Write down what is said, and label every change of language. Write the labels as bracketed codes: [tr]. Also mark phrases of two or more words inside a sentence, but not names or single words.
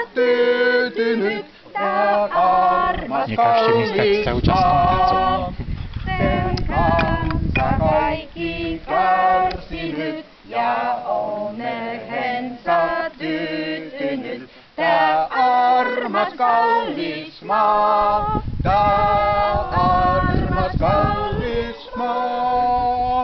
[fi] tyytynyt, tää armas [pl] Nie każcie mi stać cały czas tą [fi] sen kanssa kaikki kärsinyt ja onneensa tyytynyt. Tää armas kallis maa, tää armas kallis maa.